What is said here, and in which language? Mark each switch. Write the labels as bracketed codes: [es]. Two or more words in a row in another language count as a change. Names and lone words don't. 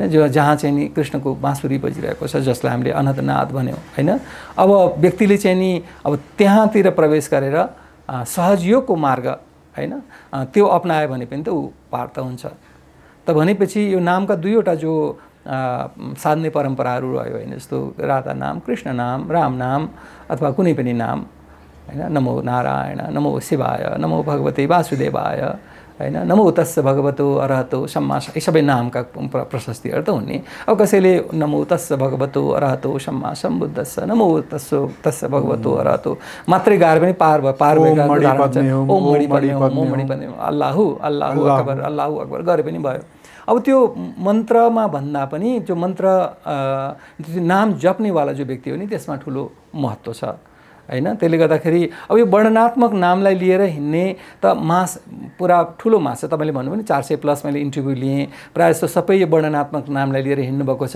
[ne] जो जहाँ चाहिँ नि कृष्णको बाँसुरी बजिरहेको छ, जसलाई हामीले अनन्तनाद भन्यौँ, हैन? अब व्यक्तिले चाहिँ नि अब त्यहाँतिर प्रवेश गरेर सहजयोगको मार्ग, हैन, त्यो अपनायो भने पनि त ऊ पार त हुन्छ। त भनेपछि यो नामका दुईवटा जो साध्ने परम्पराहरू रह्यो, हैन? जस्तो राधा नाम, कृष्ण नाम, राम नाम अथवा कुनै पनि नाम, हैन? [sa] नमो नारायण, नमो शिवाय, नमो भगवते वासुदेवाय, [ne] हैन? [pi] नमो तस्स भगवतो अरहतो सम्मा, [ne] यी सबै नामका प्रशस्तिहरू त हुने। अब कसैले [pi] नमो तस्स भगवतो अरहतो सम्मा सम्बुद्धस्स, नमो तस्स भगवतो अरहतो [ne] मात्रै गाएर पनि पार भयो। [sa] ओम मणि पद्मे, [ar] الله الله أكبر، الله أكبر [ne] गरे पनि भयो। अब त्यो मन्त्रमा भन्दा पनि जो मन्त्र नाम जप्नेवाला जो व्यक्ति हो नि, त्यसमा ठुलो महत्त्व छ, हैन? त्यसले गर्दाखेरि अब यो वर्णनात्मक नामलाई लिएर हिँड्ने त मास पुरा ठुलो मास छ। तपाईँले भन्नुभयो नि 400+ मैले इन्टरभ्यू लिएँ, प्रायः जस्तो सबै यो वर्णनात्मक नामलाई लिएर हिँड्नुभएको छ।